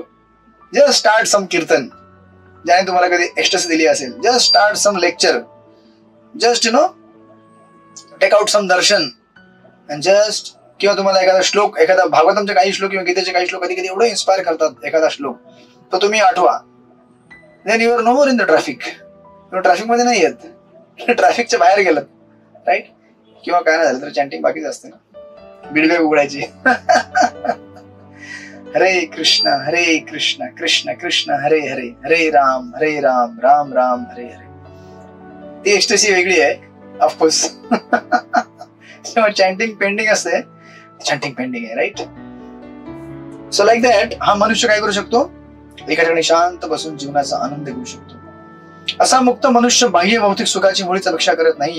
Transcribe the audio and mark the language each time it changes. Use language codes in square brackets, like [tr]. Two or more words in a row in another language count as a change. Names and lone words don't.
[en] just start some kirtan, [mr] ज्याने तुम्हाला कधी एक्स्टसी दिली असेल. [en] just start some lecture, just take out some darshan, and just, [mr] किंवा तुम्हाला एखादा श्लोक, एखादा भागवतमचे काही श्लोक किंवा गीतेचे काही श्लोक कधी कधी एवढे इन्स्पायर करतात, एखादा श्लोक तो तुम्ही आठवा, [en] Then you are no more in the traffic. [mr] तुम्ही ट्रॅफिक मध्ये नाही येत, ट्रॅफिकच्या बाहेर गेलात, राईट. किंवा काय नाही झालं तर चॅन्टिंग बाकीच असते ना, बीडबॅग उघडायची हरे कृष्ण कृष्ण कृष्ण हरे हरे, हरे राम राम राम हरे हरे. ती एक्स्टसी वेगळी आहे ऑफकोर्स. [en] chanting pending [mr] असते, [en] chanting pending [mr] आहे, राईट. [en] so like that, [mr] हा मनुष्य काय करू शकतो, एका ठिकाणी शांत बसून जीवनाचा आनंद घेऊ शकतो. असा मुक्त मनुष्य बाह्य भौतिक सुखाची मुळीच अपेक्षा करत नाही.